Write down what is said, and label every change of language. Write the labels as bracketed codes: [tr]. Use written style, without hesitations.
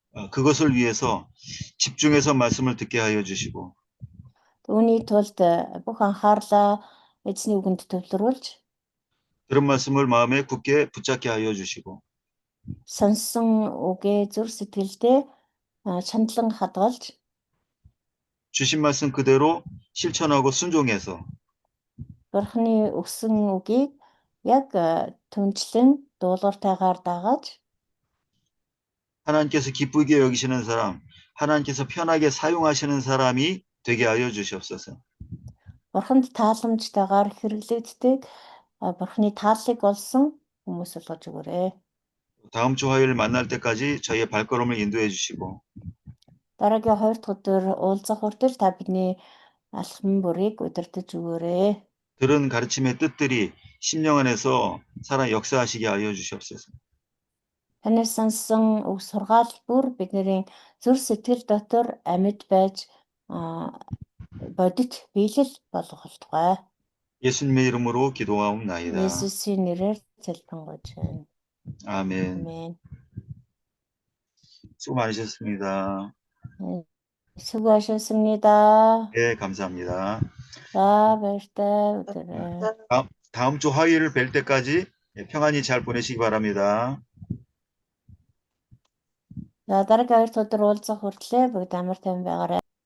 [ko] 그것을 위해서 집중해서 말씀을 듣게 하여 주시고 [mn] Үүний тулд бүх анхаарлаа эзний үгэнд төвлөрүүлж [ko] 들은 말씀을 마음에 굳게 붙잡게 하여 주시고 [mn] сонсон үгээ зүр сэтгэлдээ чандлан хадгалж [ko] 주신 말씀 그대로 실천하고 순종해서 [mn] Бурханы өгсөн үгийг яг түнчлэн дуулууртайгаар дагаж [ko] 하나님께서 기쁘게 여기시는 사람, 하나님께서 편하게 사용하시는 사람이 되게 하여 주시옵소서. [mn] Бурханд тааламжтайгаар хэрэглэгддэг Бурханы тааллыг олсон хүмүүс болгож өгөөрэй. [ko] 다음 주 화요일 만날 때까지 저희의 발걸음을 인도해 주시고 [mn] Дараагийн 2 дахь өдөр уулзах хүртэл та бидний алхам бүрийг удирдах өгөөрэй. [ko] 들은 가르침의 뜻들이 심령 안에서 살아 역사하시게 하여 주시옵소서. [mn] Танаас сонссон үг сургаал бүр бидний зүрх сэтгэл дотор амьд байж бодит биелэл болгох болтугай. [ko] 예수님의 이름으로 기도하옵나이다. [mn] Есүсийн нэрээр залбирanгуйж байна. [ko] 아멘. [mn] Амен. [ko] 수고 많으셨습니다. 수고하셨습니다. 네, 감사합니다. [mn] За баяртай өдрөө. [ko] 다음 주 화요일을 뵐 때까지 평안히 잘 보내시기 바랍니다. [mn] За дараагийн 2 өдөр уулзах хүртлээр бүгд амар тайван байгаарай.